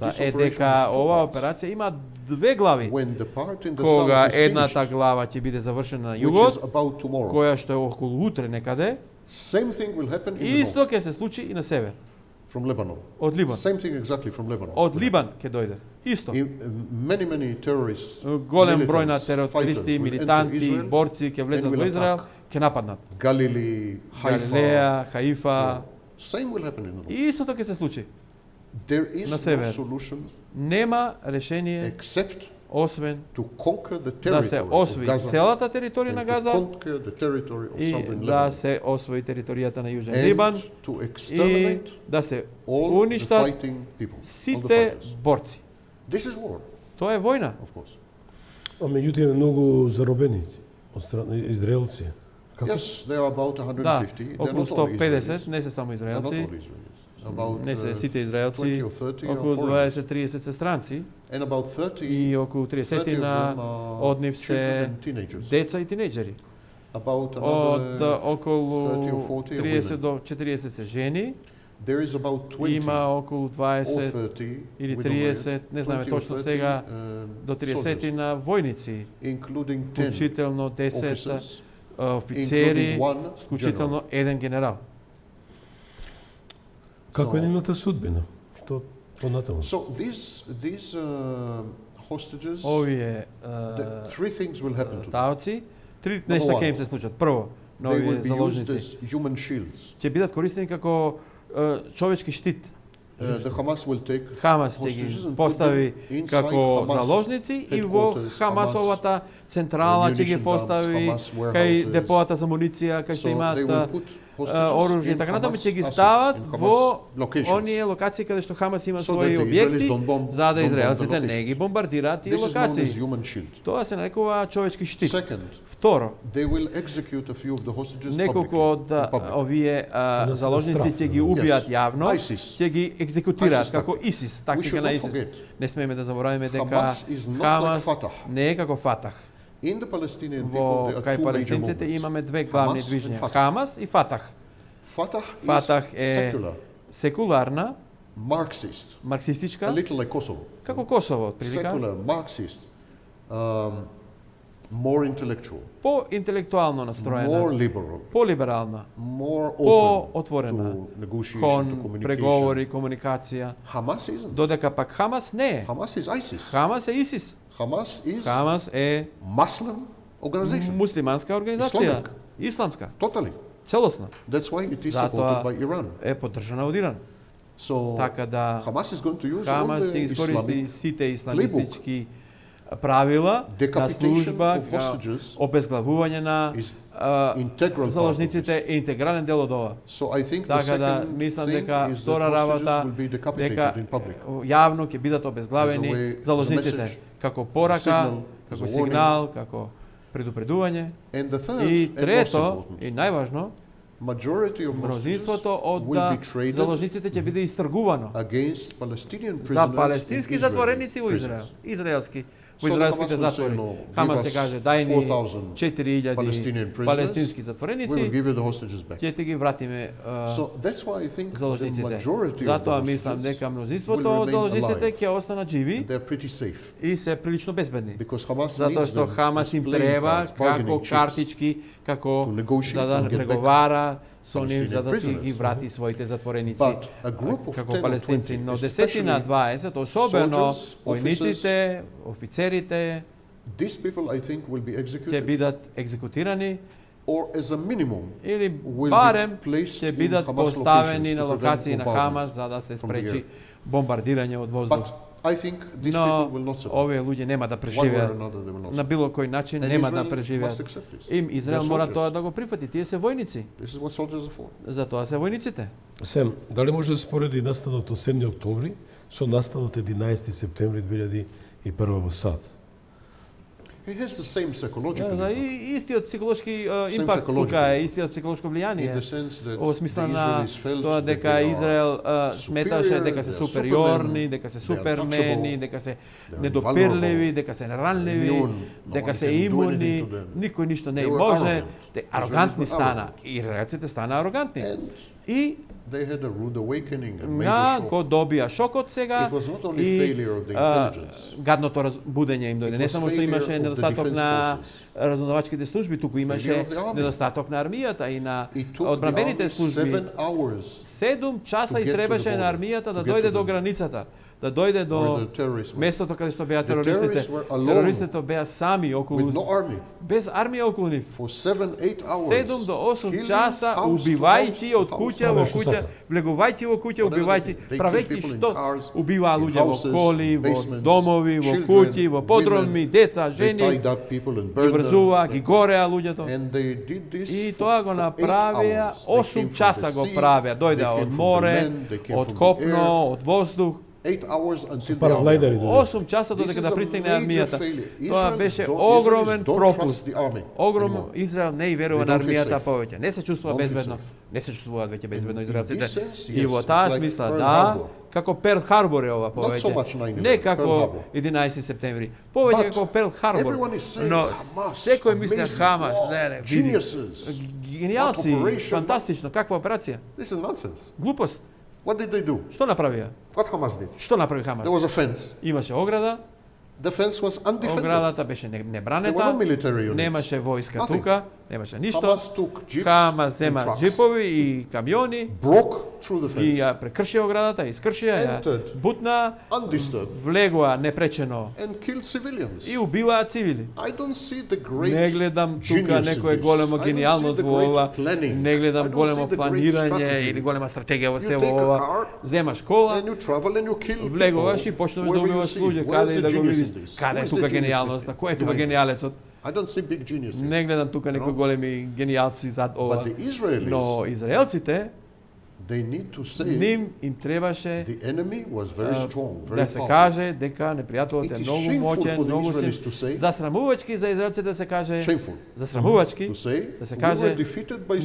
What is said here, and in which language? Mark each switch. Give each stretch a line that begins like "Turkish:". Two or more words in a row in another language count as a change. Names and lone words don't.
English: that this
Macedonian: е
English: operation
Macedonian: дека
English: has two
Macedonian: оваа
English: parts.
Macedonian: операција има две глави.
English: when the part in the
Macedonian: Кога
English: south is
Macedonian: едната
English: finished,
Macedonian: глава ќе биде завршена на
English: which is
Macedonian: југот,
English: about tomorrow.
Macedonian: која што е околу утре некаде,
English: Same thing will happen in the
Macedonian: исто
English: north,
Macedonian: ќе се случи и на север,
English: from Lebanon.
Macedonian: од Либан.
English: Same thing exactly from Lebanon.
Macedonian: Од Либан ќе дојде. Исто.
English: Many terrorists,
Macedonian: Голем број на
English: militants,
Macedonian: терористи,
English: fighters will
Macedonian: милитанти,
English: enter Israel,
Macedonian: борци ќе влезат
English: and will
Macedonian: во Израел,
English: attack.
Macedonian: ќе нападнат.
English: Galilee, Haifa.
Macedonian: Галилеја, Хаифа.
English: Same will happen in the north.
Macedonian: И истото ќе се случи.
English: There is
Macedonian: на
English: no
Macedonian: север.
English: solution
Macedonian: Нема решение
English: except
Macedonian: освен
English: to conquer the
Macedonian: да се
English: territory of
Macedonian: освои
English: Gaza
Macedonian: целата територија на
English: and to
Macedonian: Газа
English: conquer the territory of
Macedonian: и
English: southern
Macedonian: да
English: Lebanon
Macedonian: се освои територијата на Јужен
English: and
Macedonian: Либан
English: to
Macedonian: и
English: exterminate
Macedonian: да се
English: all the
Macedonian: уништат
English: fighting people, all the
Macedonian: сите
English: fighters.
Macedonian: борци.
English: This is war,
Macedonian: Тоа е војна.
English: of course.
Macedonian: А меѓутоа има многу заробеници од страна израелци. Како?
English: Yes, there are about
Macedonian: Да,
English: 150. They're
Macedonian: околу
English: not all
Macedonian: 150,
English: Israelis.
Macedonian: не се само
English: They're not
Macedonian: израелци,
English: all Israelis. About
Macedonian: не се сите
English: 20
Macedonian: израелци,
English: or 30 are
Macedonian: околу
English: foreigners.
Macedonian: 20-30 се странци
English: And about 30,
Macedonian: и околу 30
English: 30 of
Macedonian: на
English: them are
Macedonian: од нив
English: children
Macedonian: се
English: and teenagers.
Macedonian: деца и тинејџери.
English: About
Macedonian: Од
English: another
Macedonian: околу
English: 30 or 40 are
Macedonian: 30
English: women.
Macedonian: до 40 се жени,
English: There is about 20
Macedonian: има околу
English: or
Macedonian: 20
English: 30,
Macedonian: или
English: we don't know
Macedonian: 30, не
English: yet,
Macedonian: знаеме
English: 20 or
Macedonian: точно
English: 30,
Macedonian: сега, до 30
English: soldiers,
Macedonian: на војници,
English: including 10
Macedonian: вклучително 10
English: officers,
Macedonian: офицери,
English: including one
Macedonian: вклучително еден генерал. Како е
English: So-
Macedonian: нивната судбина? Што понатаму?
English: So these hostages,
Macedonian: Овие
English: three things will happen to them.
Macedonian: таоци, три нешта ќе им се случат. Прво, на
English: They will
Macedonian: овие
English: be used
Macedonian: заложници
English: as human shields.
Macedonian: ќе бидат користени како човечки штит.
English: The Hamas will take
Macedonian: Хамас ќе
English: hostages
Macedonian: ги
English: and put
Macedonian: постави
English: them inside
Macedonian: како
English: Hamas
Macedonian: заложници и во
English: headquarters,
Macedonian: Хамасовата централа ќе ги
English: ammunition dumps,
Macedonian: постави
English: Hamas
Macedonian: кај
English: warehouses.
Macedonian: депоата за муниција, кај што
English: So
Macedonian: имаат
English: they will put hostages
Macedonian: оружје и
English: in
Macedonian: така натаму,
English: Hamas
Macedonian: ќе ги
English: assets,
Macedonian: стават
English: in Hamas
Macedonian: во
English: locations.
Macedonian: оние локации каде што Хамас има
English: So
Macedonian: своји
English: that the
Macedonian: објекти,
English: Israelis don't bomb-
Macedonian: за да
English: don't bomb the
Macedonian: израелците не ги
English: locations.
Macedonian: бомбардираат тие
English: This is known as
Macedonian: локации.
English: human shield.
Macedonian: Тоа се нарекува човечки штит.
English: Second,
Macedonian: Второ,
English: they will execute a few of the hostages
Macedonian: неколку
English: publicly,
Macedonian: од
English: in public.
Macedonian: овие Да се заложници страф, ќе ги да. убијат
English: Yes.
Macedonian: јавно,
English: ISIS.
Macedonian: ќе ги екзекутираат
English: ISIS
Macedonian: како
English: tactic.
Macedonian: ИСИС,
English: We
Macedonian: тактика
English: should
Macedonian: на
English: not
Macedonian: ИСИС.
English: forget.
Macedonian: Не смееме да заборавиме дека
English: Hamas is not
Macedonian: Хамас
English: like Fatah.
Macedonian: не е како Фатах.
English: In the Palestinian people,
Macedonian: Во
English: there are
Macedonian: кај
English: two major
Macedonian: палестинците
English: movements.
Macedonian: имаме две главни
English: Hamas and
Macedonian: движња,
English: Fatah.
Macedonian: Хамас и Фатах.
English: Fatah
Macedonian: Фатах
English: is
Macedonian: е
English: secular,
Macedonian: секуларна,
English: Marxist, a
Macedonian: марксистичка,
English: little like Kosovo.
Macedonian: како Косово, отприлика,
English: Secular, Marxist, more intellectual,
Macedonian: по-интелектуално
English: more
Macedonian: настроена,
English: liberal,
Macedonian: по-либерална,
English: more open
Macedonian: по-отворена
English: to negotiation, to
Macedonian: кон
English: communication.
Macedonian: преговори, комуникација,
English: Hamas isn't.
Macedonian: додека пак Хамас не е.
English: Hamas is ISIS.
Macedonian: Хамас е ИСИС.
English: Hamas is
Macedonian: Хамас е
English: Muslim organization.
Macedonian: муслиманска организација,
English: Islamic.
Macedonian: исламска,
English: Totally.
Macedonian: целосна,
English: That's why it is
Macedonian: Затоа
English: supported by Iran.
Macedonian: е поддржана од Иран.
English: So
Macedonian: Така да
English: Hamas is going to use all
Macedonian: Хамас ќе
English: the
Macedonian: искористи
English: Islamic
Macedonian: сите исламистички правила на
English: Decapitation
Macedonian: служба,
English: of hostages
Macedonian: обезглавување на
English: is integral part of
Macedonian: заложниците е интегрален дел од ова.
English: So I think the
Macedonian: Така да
English: second
Macedonian: мислам
English: thing
Macedonian: дека
English: is that
Macedonian: втора
English: hostages
Macedonian: работа
English: will be decapitated
Macedonian: дека
English: in public.
Macedonian: јавно ќе бидат
English: As a
Macedonian: обезглавени
English: way-
Macedonian: заложниците
English: as a message,
Macedonian: како порака,
English: signal, as
Macedonian: како
English: a
Macedonian: сигнал, како предупредување.
English: And the third
Macedonian: И
English: and most
Macedonian: трето
English: important,
Macedonian: и најважно,
English: majority of hostages
Macedonian: мнозинството од
English: will be traded
Macedonian: заложниците ќе биде истргувано
English: against Palestinian
Macedonian: за
English: prisoners
Macedonian: палестински
English: in
Macedonian: затвореници во
English: Israeli
Macedonian: Израел,
English: prisons.
Macedonian: израелски во
English: So the
Macedonian: израелските
English: Hamas will say,
Macedonian: затвори.
English: no,
Macedonian: Хамас
English: give
Macedonian: ќе
English: us
Macedonian: каже дај ни
English: 4,000
Macedonian: 4000
English: Palestinian prisoners,
Macedonian: палестински
English: We will
Macedonian: затвореници,
English: give you the hostages back.
Macedonian: ќе ти ги вратиме
English: So that's why I think the
Macedonian: заложниците.
English: majority of
Macedonian: Затоа
English: the
Macedonian: мислам дека
English: hostages
Macedonian: мнозинството
English: will
Macedonian: од
English: remain
Macedonian: заложниците
English: alive.
Macedonian: ќе останат живи
English: They're pretty safe
Macedonian: и се прилично безбедни.
English: because Hamas
Macedonian: Затоа
English: needs
Macedonian: што
English: them
Macedonian: Хамас
English: as
Macedonian: им
English: playing
Macedonian: треба
English: cards, bargaining
Macedonian: како
English: chips.
Macedonian: картички, како
English: to negotiate
Macedonian: за да
English: and get back
Macedonian: преговара со нив
English: Palestinian
Macedonian: за да си
English: prisoners.
Macedonian: ги врати своите затвореници
English: But a group of
Macedonian: како
English: 10 or
Macedonian: палестинци,
English: 20,
Macedonian: но 10 на 20, особено
English: soldiers,
Macedonian: војниците, офицерите
English: These people, I think, will be
Macedonian: ќе
English: executed
Macedonian: бидат екзекутирани
English: or as a minimum
Macedonian: или
English: will be
Macedonian: барем
English: placed
Macedonian: ќе
English: in
Macedonian: бидат
English: Hamas
Macedonian: поставени
English: locations
Macedonian: на
English: to prevent
Macedonian: локации на
English: bombardment
Macedonian: Хамас за да се
English: from the
Macedonian: спречи
English: air.
Macedonian: бомбардирање од воздух.
English: But I think these
Macedonian: Но
English: people will not survive.
Macedonian: овие луѓе нема да
English: One way or
Macedonian: преживеат.
English: another, they will not
Macedonian: На
English: survive.
Macedonian: било кој начин
English: And
Macedonian: нема да
English: Israel
Macedonian: преживеат.
English: must accept this.
Macedonian: Им Израел
English: They're
Macedonian: мора
English: soldiers.
Macedonian: тоа да го прифати. Тие се војници.
English: This is what soldiers are for.
Macedonian: Затоа се војниците. Сем, дали може да спореди настанот од 7 октомври со настанот 11 септември 2001 во САД?
English: It has the same psychological
Macedonian: Да,
English: impact,
Macedonian: и истиот психолошки импакт
English: psychological
Macedonian: тука е, истиот психолошко
English: in
Macedonian: влијание.
English: the sense that
Macedonian: Во
English: the
Macedonian: смисла на
English: Israelis felt
Macedonian: тоа
English: that
Macedonian: дека
English: they are
Macedonian: Израел сметаше
English: superior,
Macedonian: дека се
English: they are
Macedonian: супериорни,
English: supermen,
Macedonian: дека се
English: they are
Macedonian: супермени,
English: untouchable,
Macedonian: дека се
English: they are
Macedonian: недопирливи,
English: invulnerable,
Macedonian: дека се неранливи,
English: immune, no
Macedonian: дека
English: one
Macedonian: се
English: can do
Macedonian: имуни,
English: anything to them.
Macedonian: никој ништо не
English: They
Macedonian: им
English: were
Macedonian: може.
English: arrogant.
Macedonian: Те
English: Israelis
Macedonian: арогантни
English: were
Macedonian: стана.
English: arrogant.
Macedonian: Израелците стана арогантни.
English: And
Macedonian: И
English: they had a rude awakening, a major
Macedonian: на
English: shock.
Macedonian: го добија шокот сега
English: It was not only
Macedonian: и
English: failure of the intelligence.
Macedonian: гадното разбудење им дојде.
English: It
Macedonian: Не
English: was
Macedonian: само што
English: failure
Macedonian: имаше
English: of the
Macedonian: недостаток
English: defense
Macedonian: на
English: forces.
Macedonian: разузнавачките служби, туку имаше
English: Failure of the army.
Macedonian: недостаток на армијата и на
English: It took the
Macedonian: одбранбените
English: army
Macedonian: служби.
English: 7 hours
Macedonian: 7 часа
English: to
Macedonian: и
English: get to
Macedonian: требаше
English: the
Macedonian: на
English: border,
Macedonian: армијата да
English: to get
Macedonian: дојде
English: to
Macedonian: до
English: the-
Macedonian: границата, да дојде
English: where
Macedonian: до
English: the terrorists were.
Macedonian: местото каде што беа
English: The
Macedonian: терористите.
English: terrorists were alone.
Macedonian: Терористите беа сами околу
English: With no army.
Macedonian: без армија околу нив.
English: For 7-8 hours.
Macedonian: 7 до 8
English: killing
Macedonian: часа
English: house to
Macedonian: убивајќи
English: house
Macedonian: од
English: to
Macedonian: куќа
English: house.
Macedonian: во Правеа што куќа, сака. влегувајќи во куќа,
English: Whatever
Macedonian: убивајќи,
English: they kill
Macedonian: правејќи
English: people in
Macedonian: што
English: cars,
Macedonian: убиваа
English: in
Macedonian: луѓе во
English: houses,
Macedonian: коли, во
English: basements,
Macedonian: домови, во
English: children,
Macedonian: куќи, во подроми,
English: women.
Macedonian: деца,
English: They
Macedonian: жени,
English: tied up people and
Macedonian: ги
English: burned
Macedonian: врзува,
English: them.
Macedonian: ги гореа луѓето.
English: And they did this
Macedonian: И
English: for-
Macedonian: тоа го
English: for 8
Macedonian: направија,
English: hours. They came
Macedonian: 8
English: from
Macedonian: часа
English: the
Macedonian: го
English: sea,
Macedonian: правеа,
English: they
Macedonian: дојдеа
English: came
Macedonian: од
English: from the
Macedonian: море,
English: land, they came
Macedonian: од
English: from the
Macedonian: копно,
English: air.
Macedonian: од воздух.
English: 8 hours until the
Macedonian: параглайдери
English: army.
Macedonian: дојде. 8 часа
English: This
Macedonian: додека
English: is
Macedonian: да
English: a
Macedonian: пристигне
English: major
Macedonian: армијата.
English: failure.
Macedonian: Тоа
English: Israelis
Macedonian: беше
English: don't-
Macedonian: огромен
English: Israelis don't
Macedonian: пропуст.
English: trust the army
Macedonian: Огромен
English: anymore.
Macedonian: Израел не и верува
English: They
Macedonian: на
English: don't feel
Macedonian: армијата
English: safe.
Macedonian: повеќе. Не се чувствува
English: Don't feel
Macedonian: безбедно.
English: safe.
Macedonian: Не се чувствуваат веќе безбедно
English: In
Macedonian: израелците.
English: this sense,
Macedonian: И
English: yes,
Macedonian: во
English: it's
Macedonian: таа
English: like
Macedonian: смисла,
English: Pearl
Macedonian: да,
English: Harbor.
Macedonian: како Перл Харбор е ова
English: Not so
Macedonian: повеќе.
English: much 9/11,
Macedonian: Не
English: Pearl
Macedonian: како
English: Harbor.
Macedonian: 11 септември. Повеќе
English: But
Macedonian: како Перл Харбор.
English: everyone is saying
Macedonian: Но
English: Hamas,
Macedonian: секој мисли
English: amazing,
Macedonian: Хамас,
English: wow,
Macedonian: леле, види.
English: geniuses.
Macedonian: Гениалци,
English: What operation,
Macedonian: фантастично, каква операција?
English: This is nonsense.
Macedonian: Глупост.
English: What did they do?
Macedonian: Што направија?
English: What Hamas did?
Macedonian: Што направи Хамас?
English: There was a fence.
Macedonian: Имаше ограда,
English: The fence was undefended.
Macedonian: оградата беше
English: There were no
Macedonian: небранета,
English: military units.
Macedonian: немаше војска
English: Nothing.
Macedonian: тука, немаше ништо.
English: Hamas took jeeps
Macedonian: Хамас
English: and
Macedonian: зема
English: trucks,
Macedonian: джипови и камиони
English: broke through the
Macedonian: и
English: fence,
Macedonian: ја прекршија оградата, искршија, ја
English: Entered.
Macedonian: бутна,
English: undisturbed,
Macedonian: влегоа непречено
English: and killed civilians.
Macedonian: и убиваа цивили.
English: I don't see the great
Macedonian: Не гледам тука
English: genius in
Macedonian: некое
English: this.
Macedonian: големо
English: I don't see
Macedonian: гениалност
English: the
Macedonian: во
English: great
Macedonian: ова,
English: planning.
Macedonian: не гледам
English: I don't
Macedonian: големо
English: see the great
Macedonian: планирање
English: strategy.
Macedonian: или голема стратегија во се
English: You
Macedonian: во
English: take a
Macedonian: ова.
English: car,
Macedonian: Земаш кола,
English: And you travel and you kill
Macedonian: влегуваш и
English: people
Macedonian: почнуваш да
English: wherever you
Macedonian: убиваш
English: see.
Macedonian: луѓе,
English: Where
Macedonian: каде
English: is
Macedonian: и
English: the
Macedonian: да го
English: genius
Macedonian: видиш.
English: in this?
Macedonian: Каде
English: Who
Macedonian: е
English: is
Macedonian: тука
English: the genius
Macedonian: гениалноста? Кој е тука
English: doing this?
Macedonian: гениалецот?
English: I don't see big genius here.
Macedonian: Не гледам тука некои големи гениалци зад ова.
English: But the Israelis,
Macedonian: Но израелците,
English: they need to say
Macedonian: ним им требаше
English: the enemy was very strong, very
Macedonian: да се
English: powerful.
Macedonian: каже дека непријателот
English: It
Macedonian: е
English: is
Macedonian: многу
English: shameful
Macedonian: моќен,
English: for the
Macedonian: многу
English: Israelis to say-
Macedonian: силен. Засрамувачки за израелците да се каже,
English: Shameful
Macedonian: засрамувачки
English: to say
Macedonian: да се
English: we
Macedonian: каже,
English: were defeated by